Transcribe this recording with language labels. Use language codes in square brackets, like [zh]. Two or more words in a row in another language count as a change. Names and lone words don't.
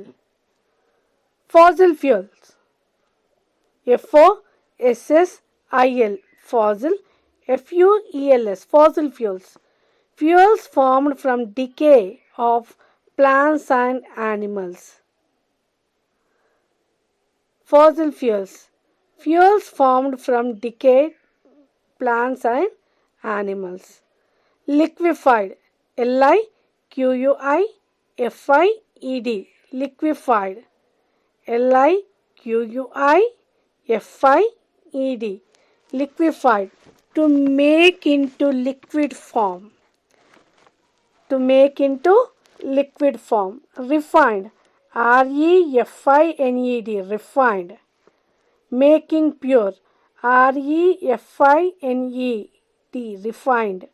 [en] Fossil fuels, F-O-S-S-I-L, fossil, F-U-E-L-S, fossil fuels. Fuels formed from decay of plants and animals. Fossil fuels, fuels formed from decayed plants and animals. Liquified, L-I-Q-U-I-F-I-E-D, liquified, L-I-Q-U-I-F-I-E-D, liquified, to make into liquid form. To make into liquid form. Refined, R-E-F-I-N-E-D, refined. Making pure, R-E-F-I-N-E-D, refined.